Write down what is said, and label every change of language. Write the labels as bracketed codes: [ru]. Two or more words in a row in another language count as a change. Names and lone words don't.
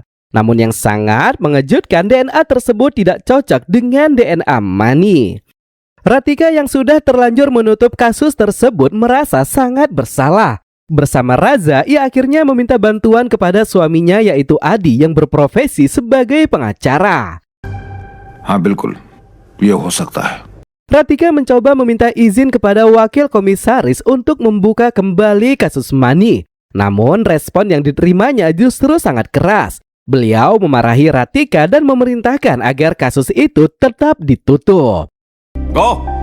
[id] Namun yang sangat mengejutkan, DNA tersebut tidak cocok dengan DNA Mani. Ratika yang sudah terlanjur menutup kasus tersebut merasa sangat bersalah. Bersama Raza, ia akhirnya meminta bantuan kepada suaminya yaitu Adi yang berprofesi sebagai pengacara. [hi] हाँ बिल्कुल, ये हो सकता है। [id] Ratika mencoba meminta izin kepada wakil komisaris untuk membuka kembali kasus Mani. Namun respon yang diterimanya justru sangat keras. Beliau memarahi Ratika dan memerintahkan agar kasus itu tetap ditutup. Go.